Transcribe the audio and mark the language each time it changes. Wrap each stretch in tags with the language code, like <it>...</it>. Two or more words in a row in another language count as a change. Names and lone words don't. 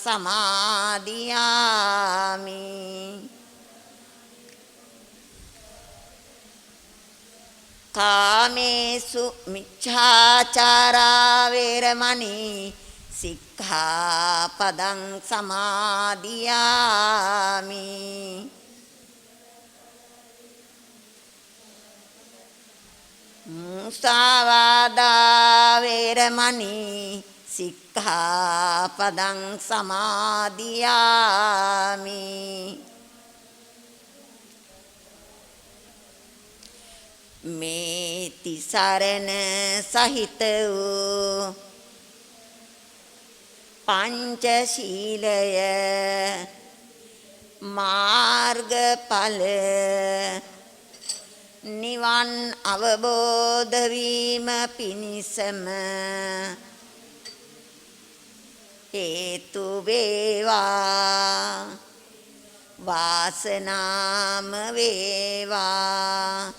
<pi>සමාදියාමි කාමේසු මිච්ඡාචාරා වේරමණී සික්ඛාපදං සමාදියාමි මුසාවාදා වේරමණී සික්ඛාපදං සමාදියාමි</pi> <si>මේ තිසරණ සහිත වූ පංචශීලය මාර්ගඵල නිවන් අවබෝධ වීම පිණිසම හේතු වේවා වාසනාම වේවා</si>